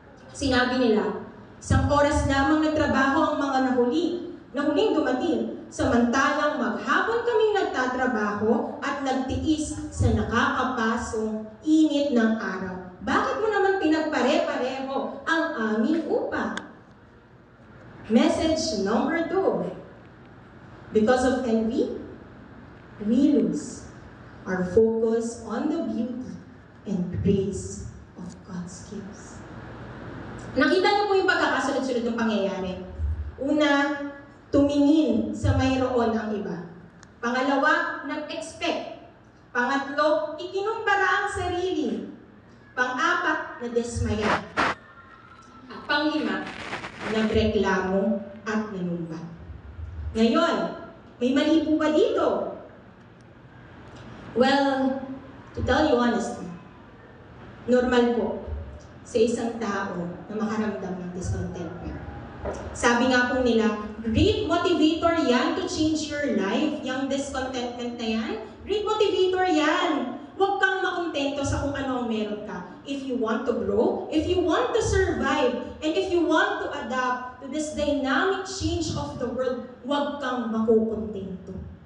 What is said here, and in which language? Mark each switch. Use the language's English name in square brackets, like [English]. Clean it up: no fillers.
[Filipino] Sinabi nila, isang oras lamang nagtrabaho ang mga nahuling dumating, samantalang maghapon kaming nagtatrabaho at nagtiis sa nakakapasong init ng araw. Bakit mo naman pinagpare-pareho ang aming upa? [English] Message number 2. Because of envy, we lose our focus on the beauty and grace of God's gifts. [Filipino] Nakita niyo po yung pagkakasunod-sunod ng pangyayari. Una, tumingin sa mayroon ang iba. Pangalawa, nag-expect. Pangatlo, ikinumpara ang sarili. Pang-apat, nadismaya. At panglima, nagreklamo at nanumbat. Ngayon, may mali po ba dito? [English] Well, to tell you honestly, [Filipino] normal po sa isang tao na makaramdam ng discontentment. Sabi nga po nila, [English] great motivator yan to change your life. [Filipino] Yung discontentment na yan, [English] great motivator [Filipino] yan. Huwag kang makontento sa kung ano ang meron ka. [English] If you want to grow, if you want to survive, and if you want to adapt to this dynamic change of the world, [Filipino] huwag kang makukontento.